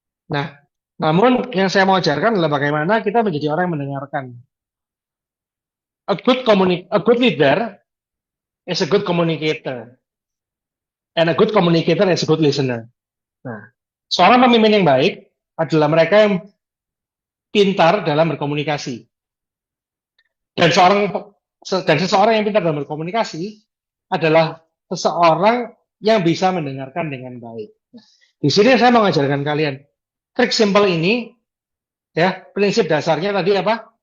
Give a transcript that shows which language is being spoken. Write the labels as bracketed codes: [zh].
[id] Nah, namun yang saya mau ajarkan adalah bagaimana kita menjadi orang yang mendengarkan. [en] A good leader is a good communicator, and a good communicator is a good listener. [id] Nah, seorang pemimpin yang baik adalah mereka yang pintar dalam berkomunikasi. Dan seseorang yang pintar dalam berkomunikasi adalah seseorang yang bisa mendengarkan dengan baik. Nah, di sini saya mau mengajarkan kalian trik simple ini, ya, prinsip dasarnya tadi apa?